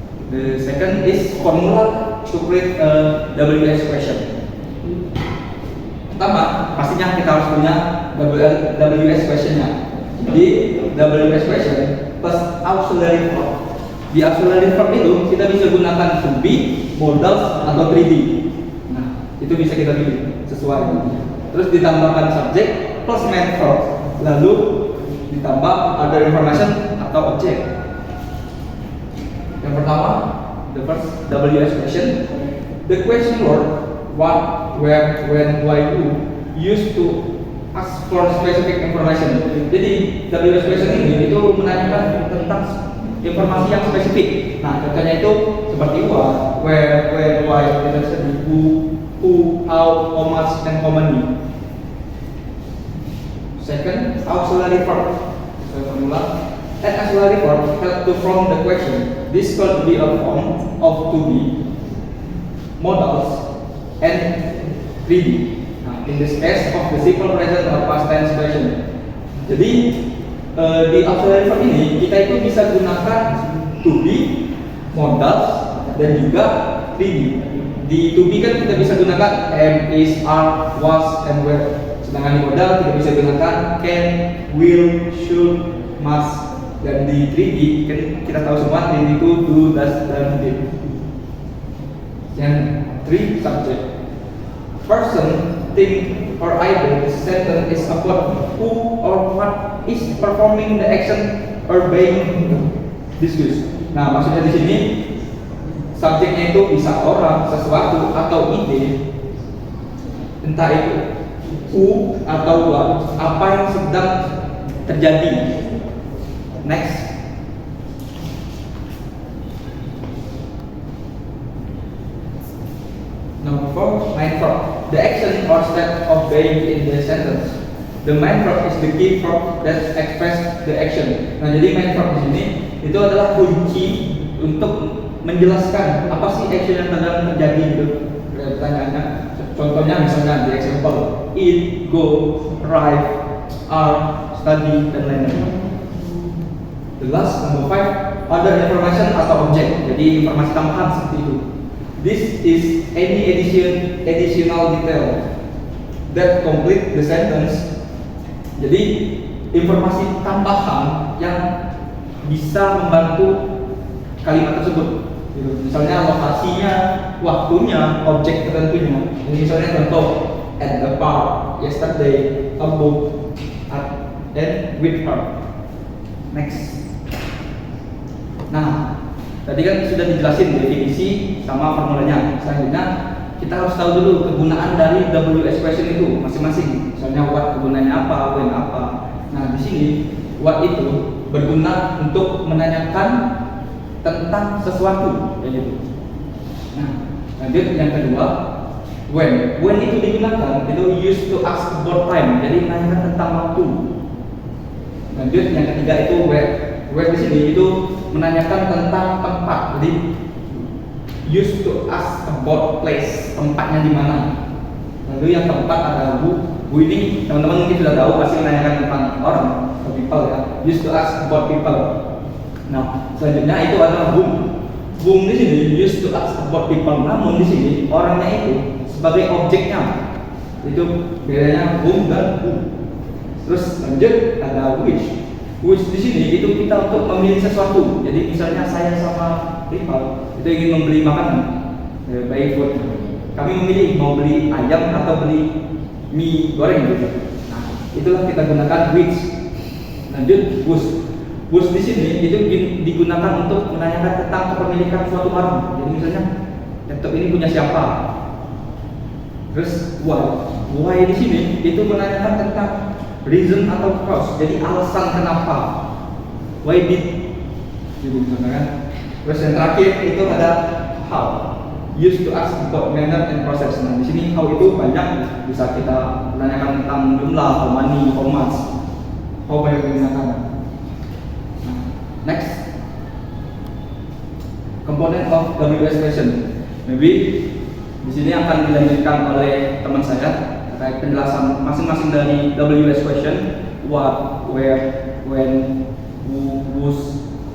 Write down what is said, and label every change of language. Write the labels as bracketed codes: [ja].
[en] The second is formula to create a WS question. [id] Pertama, pastinya kita harus punya WS questionnya. Di WS question plus auxiliary verb. Di auxiliary verb itu kita bisa gunakan to be, modals atau 3D. Nah, itu bisa kita pilih sesuai. Terus ditambahkan subject plus main verb, lalu ditambah other information atau objek. Yang pertama, [en] the first WS question, the question word what, where, when, why, who used to ask for specific information. [id] Jadi WS question ini itu menanyakan tentang informasi yang spesifik. Nah, contohnya itu seperti what, where, when, why, dan tadi who, how much, and how many. [en] Second, auxiliary verb. Formula. An auxiliary verb help to form the question. This could be a form of to be, modals, and 3D. Nah, in this case of the simple present or past tense question. [id] Jadi di auxiliary verb ini kita itu bisa gunakan to be, modals, dan juga 3D. Di to be kan kita bisa gunakan am, is, are, was, and were. Sedangkan di modal kita bisa gunakan can, will, should, must. Dan di 3D kan kita tahu semua 3D itu do, does, dan did. Yang 3 subject. [en] Person, thing, or either the sentence is about who or what is performing the action or being discussed. [id] Nah, maksudnya di sini subjeknya itu bisa orang, sesuatu, atau ide. Entah itu who atau what, apa yang sedang terjadi. [en] Next. Number 4, main verb. The action or step of being in the sentence. The main verb is the key verb that express the action. [id] Nah, jadi main verb di sini itu adalah kunci untuk menjelaskan apa sih action yang sedang terjadi gitu. Pertanyaannya, contohnya misalnya di example, eat, go, arrive, are, study, dan lain-lain. [en] The last, number 5, other information [id] atau objek. Jadi informasi tambahan seperti itu. [en] This is any additional detail that complete the sentence. [id] Jadi informasi tambahan yang bisa membantu kalimat tersebut. Gitu. Misalnya lokasinya, waktunya, objek tertentunya. Jadi misalnya contoh, [en] at the park, yesterday, a book, at, and with her. [id] Next. Nah, tadi kan sudah dijelasin definisi sama formulanya. Selanjutnya kita harus tahu dulu kegunaan dari WS question itu masing-masing. Misalnya what kegunaannya apa, when apa. Nah, di sini what itu berguna untuk menanyakan tentang sesuatu, kayak gitu. Nah, lanjut yang kedua, when. When itu digunakan itu [en] used to ask about time, [id] jadi menanyakan tentang waktu. Lanjut yang ketiga itu where. Where di sini itu menanyakan tentang tempat, jadi [en] used to ask about place, [id] tempatnya di mana. Lalu yang keempat ada who, Bu ini teman-teman mungkin sudah tahu pasti menanyakan tentang orang atau people ya. [en] Used to ask about people. [id] Nah, selanjutnya itu adalah whom. Whom di sini [en] used to ask about people. [id] Namun di sini orangnya itu sebagai objeknya. Itu bedanya whom dan who. Terus lanjut ada which. Which di sini itu kita untuk memilih sesuatu. Jadi misalnya saya sama rival itu ingin membeli makanan, baik food. Kami memilih mau beli ayam atau beli mie goreng gitu. Nah, itulah kita gunakan which. Lanjut whose. Whose di sini itu digunakan untuk menanyakan tentang kepemilikan suatu barang. Jadi misalnya laptop ini punya siapa. Terus why. Why di sini itu menanyakan tentang reason atau cause. Jadi alasan kenapa. Why did. Jadi misalnya kan. Terus yang terakhir itu ada how. [en] Used to ask about manner and process. [id] Nah, di sini how itu banyak bisa kita menanyakan tentang jumlah, how many, how much. How banyak digunakan. Nah, next. [en] Component of WS question. [id] Maybe di sini akan dilanjutkan oleh teman saya terkait penjelasan masing-masing dari WS question. [en] What, where, when, who, whose.